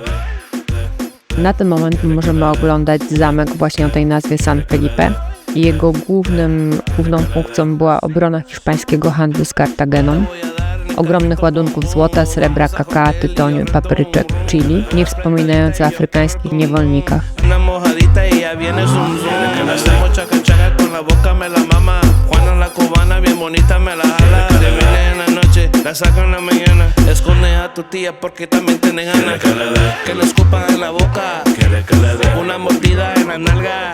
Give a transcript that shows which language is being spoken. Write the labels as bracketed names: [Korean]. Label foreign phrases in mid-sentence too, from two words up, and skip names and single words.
[Polish] Na ten moment możemy oglądać zamek właśnie o tej nazwie San Felipe. Jego główną funkcją była obrona hiszpańskiego handlu z Kartageną, ogromnych ładunków złota, srebra, kakao, tytoniu i papryczek, chili, nie wspominając o afrykańskich niewolnikach. [Spanish] La sacan en la mañana, esconde a tu tía porque también tiene ganas. Que le escupan en la boca, una mordida en la nalga.